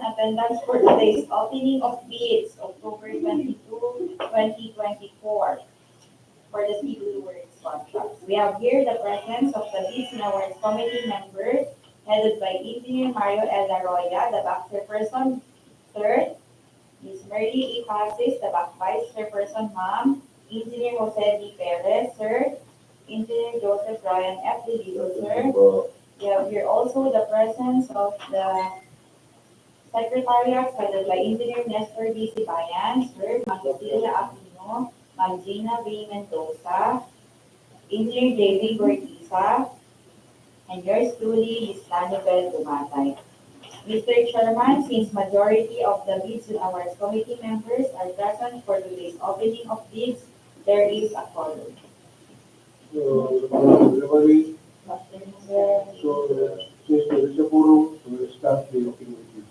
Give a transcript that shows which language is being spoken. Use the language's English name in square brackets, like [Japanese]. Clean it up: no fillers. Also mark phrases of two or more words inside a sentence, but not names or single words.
[English] Attendance for today's opening of bids, October 22, 2024, for the civil works contracts. We have here the presence of the bids and awards committee members, headed by Engineer Mario L. Arroya, the back chairperson. Third, Ms. Merly E. Pasis, the back vice chairperson, ma'am. Engineer Jose D. Perez, sir. Engineer Joseph Ryan F. Delido, sir. We have here also the presence of the Secretariat headed by Engineer Nestor B. Sibayan, Sir Magdalena Aquino, Ma'am Gina B. Mendoza, Engineer J.V. Gortiza, and yours truly, Ms. Lanibel Dumatay. Mr. Chairman, since majority of the bids and awards committee members are present for today's opening of bids, there is a quorum. So, everybody, so since there is a quorum, we will start the opening of bids.